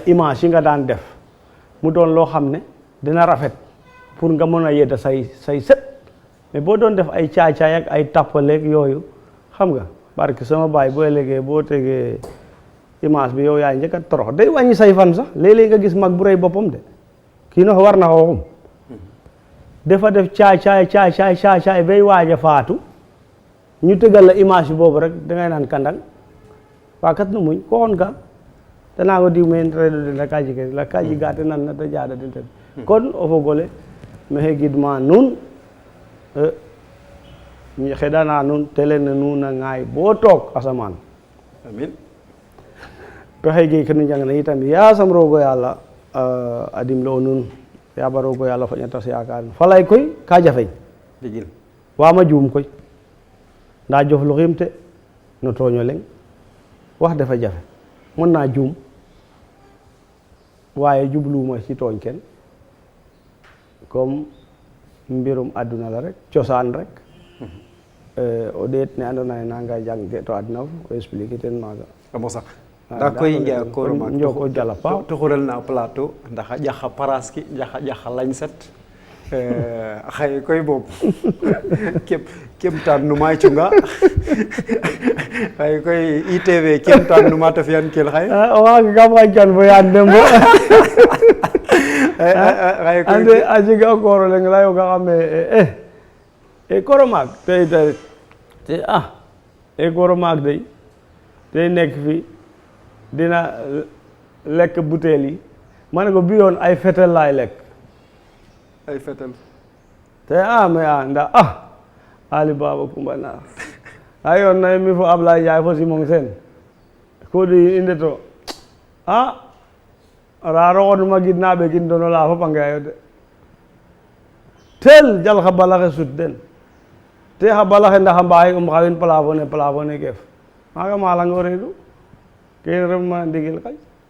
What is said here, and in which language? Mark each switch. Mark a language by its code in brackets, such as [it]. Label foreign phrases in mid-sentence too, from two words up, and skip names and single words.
[wo] image yi nga daan def mu doon loo xam ne dina rafet pour nga mën a yedda say set mais boo doon def ay caay ak ay tappaleeg yooyu xam nga barke sama baay boo léegee boo tegee image bi yow yaay njëkk a torox day wàññi say fan sax léeg-léeg nga gis mag bu rëy boppam de kii no war na xooxum dafa def caay bay waaj a faatu ñu tegal la image boobu rek dangay naan [srr] kandang waa kat no muñ ko xon ka tena ko diw men reɗo de la kaji gate nan na ta jaada den ten kon o fogole maxey gidma nuun xeɗana nuun télé ne nuun a ŋaay bo took asamaan amin pexey geeke nu njang na itam yasam roogo yàlla a dimle o nuun yaaba roogo yàlla faƴatas yaakaar falay koy ka jafeñ digil waama juum koy nda jofluxiim te no tooño leŋ [wo] wax dafa jafe mën naa juum waaye jubluwuma ci tooñ kenn comme mbirum àdduna la [srr] rek cosaan rek o ɗeet ne andoona yee nanga jangke to adna o expliquer ten maaga a mosa nda koy nja koor maak njoko jala paax to xurel na plateau ndax a ƴaxa paraski ƴaxa lañset xaye koy boob kemtaan numa cunga xaye koy ITV kemtaan numa ta fiyan kel xaye o xaaga kam xaƴkan fo yaan dembo xaye koy ande a jega o kooro leŋ layooga xame kooro maak te kooro maak day te [wo] nekk fi dina lekk butéel yi ma ne ko bi yoon ay fetel laay lekk ay fetel [srr] te mais nda Ali Baba Coumba Naar a yoon na mi fo Ablaye Ndiaye fo Simon Sène ko di inde to raaro xonuma gidna ɓekin dono la fop a ngeeyo de tel jal xa balaxe sut den te xa balaxe ndax a mbaxay xawin plafone gef maaga malango reedu kene refma ndigil xay